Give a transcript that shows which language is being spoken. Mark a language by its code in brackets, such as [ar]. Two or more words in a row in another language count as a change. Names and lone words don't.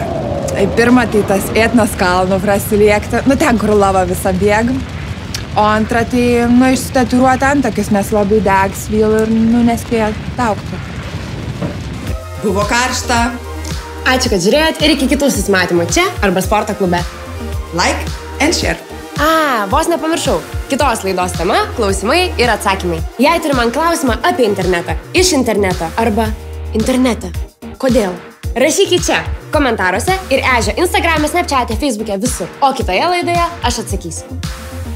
[lt] Pirma, tai tas Etnos kalnų prasiliekti, nu, ten, kur lava visą bėgam. O antra, tai, nu, išsitatuiruoti antakius, nes labai degs vyl ir, nu, nespėjo taukti. Buvo karšta. Ačiū, kad žiūrėjot ir iki kitų susimatymų čia arba sporto klube. [en] Like and share. [lt] Vos nepamiršau. Kitos laidos tema – klausimai ir atsakymai. Jei turi man klausimą apie internetą, iš interneto arba internetą. Kodėl? Rašykit čia, komentaruose ir Ežio Instagram'e, Snapchat'e, Facebook'e, visur. O kitoje laidoje aš atsakysiu.